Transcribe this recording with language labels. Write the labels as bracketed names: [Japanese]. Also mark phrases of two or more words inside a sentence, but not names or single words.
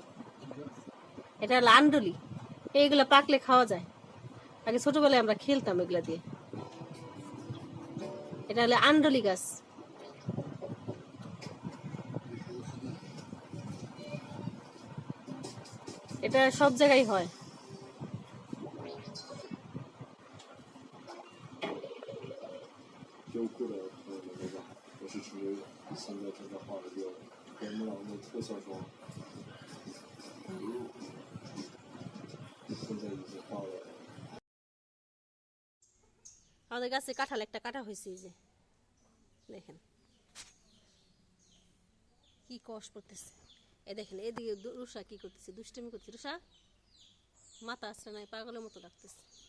[Bangla] এটা হলো আন্ডলি, এইগুলো পাকলে খাওয়া যায়। আগে ছোটবেলায় আমরা খেলতাম এগুলা দিয়ে। এটা হলো আন্ডলি গাছ। এটা সব জায়গায় হয়। [Chinese] 优酷的朋友们大家好，我是陈悠悠，现在正在画一个原木狼的特效妆，现在已经画了。 [Bangla] আমাদের গাছে কাঁঠাল একটা কাটা হয়েছে, এই যে দেখেন কি কষ পড়তেছে। এই দেখেন এদিকে রুষা কি করতেছে, দুষ্টুমি করছে। রুষা মাথা আসছে না, পাগলের মতো লাগতেছে।